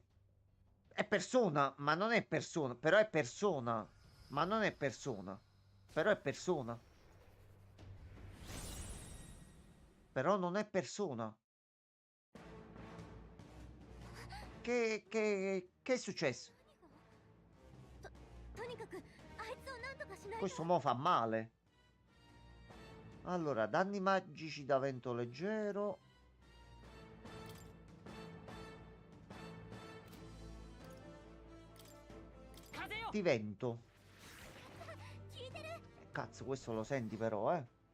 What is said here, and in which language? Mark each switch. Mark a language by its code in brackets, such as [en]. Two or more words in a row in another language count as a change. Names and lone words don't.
[it] È persona, ma non è persona. Però è persona. Ma non è persona. Però è persona. Però non è persona. Che è successo? [ja] とにかくあいつをなんとかしないと [it] Questo mo fa male. Allora, danni magici da vento leggero. Di vento. Cazzo, questo lo senti però, eh.